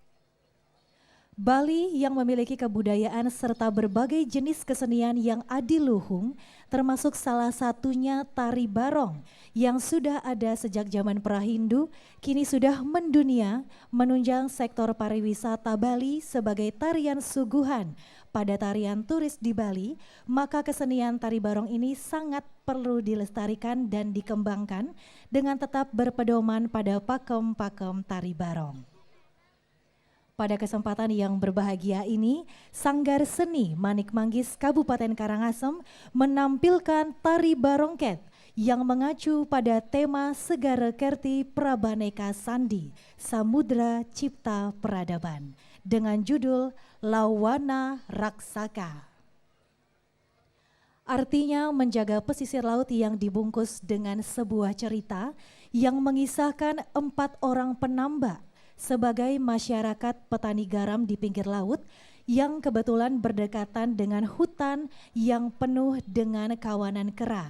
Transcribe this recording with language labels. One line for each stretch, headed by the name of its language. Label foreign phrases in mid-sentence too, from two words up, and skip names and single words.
Indonesian: Bali yang memiliki kebudayaan serta berbagai jenis kesenian yang adiluhung, termasuk salah satunya tari barong yang sudah ada sejak zaman Prahindu, kini sudah mendunia, menunjang sektor pariwisata Bali sebagai tarian suguhan pada tarian turis di Bali, maka kesenian tari barong ini sangat perlu dilestarikan dan dikembangkan dengan tetap berpedoman pada pakem-pakem tari barong. Pada kesempatan yang berbahagia ini, Sanggar Seni Manik Manggis Kabupaten Karangasem menampilkan tari barongket yang mengacu pada tema Segara Kerti Prabaneka Sandi, Samudra Cipta Peradaban dengan judul Lawana Raksaka. Artinya menjaga pesisir laut yang dibungkus dengan sebuah cerita yang mengisahkan 4 orang penambak sebagai masyarakat petani garam di pinggir laut yang kebetulan berdekatan dengan hutan yang penuh dengan kawanan kera.